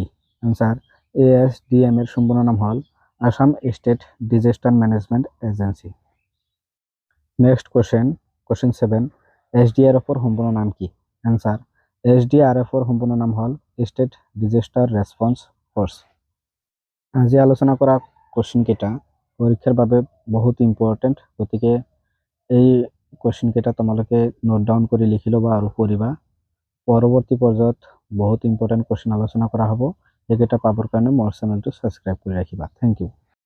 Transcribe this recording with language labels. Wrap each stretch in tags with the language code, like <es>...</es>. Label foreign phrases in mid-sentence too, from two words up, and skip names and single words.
<bn>आंसर ASDM এর সম্পূর্ণ নাম হল আসাম স্টেট ডিজাস্টার ম্যানেজমেন্ট এজেন্সি।</bn> <en>next question</en> <bn>7, SDRF এর সম্পূর্ণ নাম কি? आंसर SDRF এর সম্পূর্ণ নাম হল স্টেট ডিজাস্টার রেসপন্স ফোর্স।</bn> <as>আজি আলোচনা করা কোশ্চেন কেইটা পরীক্ষার বাবে বহুত ইম্পর্টেন্ট, গতিকে এই কোশ্চেন কেইটা তোমালোকে</as> <en>note down</en> <as>করে লিখি লবা আৰু পঢ়িবা। পৰৱৰ্তী পৰ্যায়ত বহুত ইম্পৰ্টেন্ট কোশ্চেন আলোচনা কৰা হ'ব। এইকেইটা পাবৰ কাৰণে মোৰ চেনেলটো সাবস্ক্ৰাইব কৰি ৰাখিবা।</as> <en>thank you.</en>